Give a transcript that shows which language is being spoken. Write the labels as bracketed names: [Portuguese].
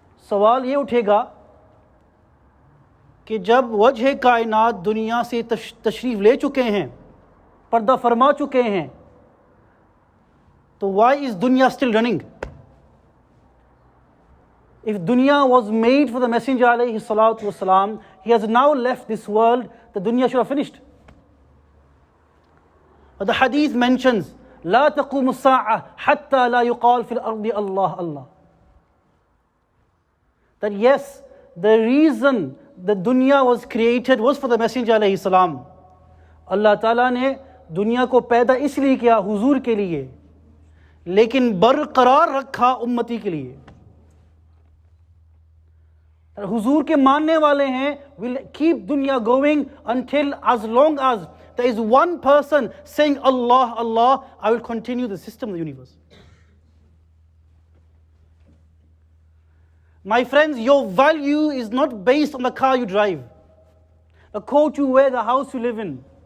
[Hindi] सवाल ये उठेगा कि जब वजह कायनात दुनिया से तशरीफ ले चुके हैं, पर्दा फरमा चुके हैं, तो [English] why is dunya still running? If dunya was made for the Messenger alayhi salatu wasalam, he has now left this world, the dunya should have finished. But the hadith mentions, [Arabic] لا تقوم الساعة حتى لا يقال في الأرض الله الله. [English] That yes, the reason the dunya was created was for the Messenger alayhi salam. [Hindi] Allah Ta'ala ने दुनिया को पैदा इसलिए किया हुजूर के लिए, लेकिन बरकरार रखा उम्मती के लिए. हुजूर के मानने वाले हैं [English] will keep dunya going until as long as there is one person saying Allah, Allah, I will continue the system of the universe. My friends, your value is not based on the car you drive, the coat you wear, the house you live in.